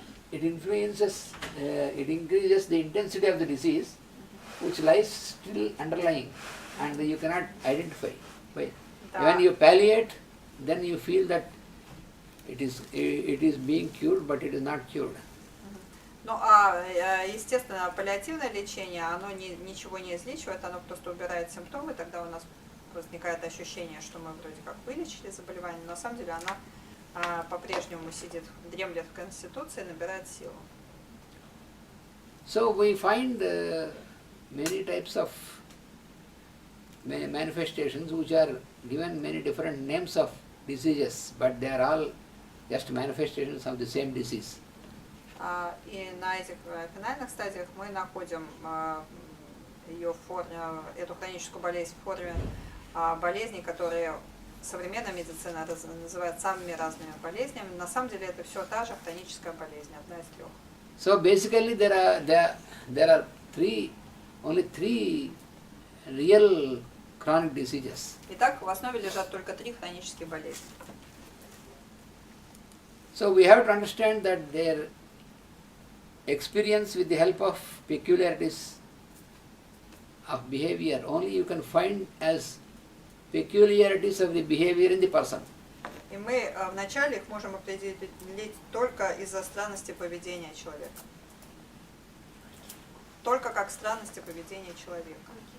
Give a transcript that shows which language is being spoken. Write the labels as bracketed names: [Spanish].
[English] It increases the intensity of the disease, which lies still underlying, and you cannot identify. When you palliate, then you feel that it is being cured, but it is not cured. [Russian] Ну, естественно, паллиативное лечение, оно ничего не излечивает, оно просто убирает симптомы, тогда у нас возникает ощущение, что мы вроде как вылечили заболевание, но на самом деле она по-прежнему сидит, дремлет в конституции, набирает силу. [English] So we find many types of manifestations which are given many different names of diseases, but they are all just manifestations of the same disease. [Russian] И на этих финальных стадиях мы находим ее эту хроническую болезнь в форме болезней, которые современная медицина называет самыми разными болезнями. На самом деле это все та же хроническая болезнь, одна из трех. [English] So basically there are only three real chronic diseases. [Russian] Итак, в основе лежат только три хронические болезни. [English] So we have to understand that their experience with the help of peculiarities of behavior only you can find as peculiarities of the behavior in the person. [Russian] И мы вначале их можем определить только из-за странности поведения человека. Только как странности поведения человека.